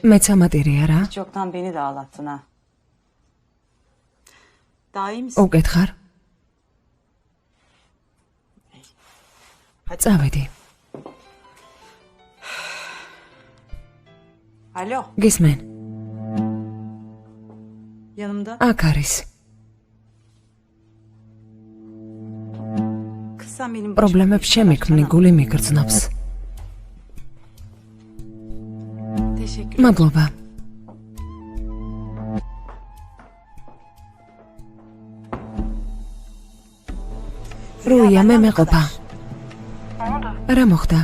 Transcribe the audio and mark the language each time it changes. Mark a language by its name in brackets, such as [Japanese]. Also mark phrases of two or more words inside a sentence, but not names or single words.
[Georgian] მეც ამატირი არა? [Turkish] Hiç yoktan beni de ağlattın ha. Daha iyi misin? [Georgian] უკითხარ? წავედი. [Turkish] Alo, [Georgian] გისმენ? [Turkish] yanımda. [Georgian] აქ არის. [Turkish] Kız sen benim [Georgian] პრობლემებს შემიქმნი, გული მიგრძნობს. [Turkish] Teşekkür [Georgian] მადლობა. რუია, მე მეყოფა. რა მოხდა?